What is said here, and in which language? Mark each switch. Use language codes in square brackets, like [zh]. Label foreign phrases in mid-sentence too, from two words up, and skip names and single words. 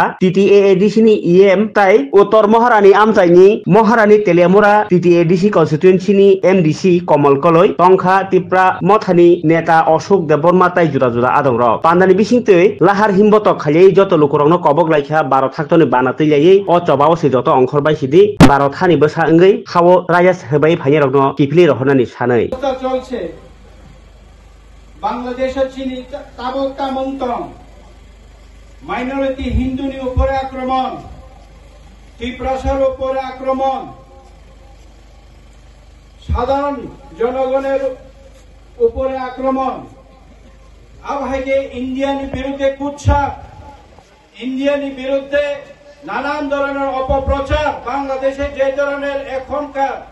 [trp] टीटीएडीसी नि ईएम ताई उत्तर महारानी आमचाइनि महारानी तेलियामुरा टीटीएडीसी कन्स्टिट्युएंसी नि एमडीसी कमल कलय तंखा त्रिपुरा मथानि नेता अशोक देबबर्मा ताई जुदा जुदा आदं र पान्दानि बिसिंतै लाहार हिमबत खायै जत लोकरंनो कबक लाइखा 12 थाक्तनि बानातै लायै अ चबाव से जत अंखरबाय सिदि 12 थानि बसा अंगै हावो रायस होबाय फाइनि रगनो किफली रहनानि सानै [bn] চলছে বাংলাদেশের [trp] চিনি তাবক তামন্তং [bn] মাইনরিটি হিন্দুনি উপরে আক্রমণ ত্রিপুরার উপরে আক্রমণ সাধারণ জনগণের উপরে আক্রমণ আবহাইকে ইন্ডিয়ানি বিরুদ্ধে কুৎসা ইন্ডিয়ানি বিরুদ্ধে নানান ধরনের অপপ্রচার বাংলাদেশে যে ধরনের এখনকার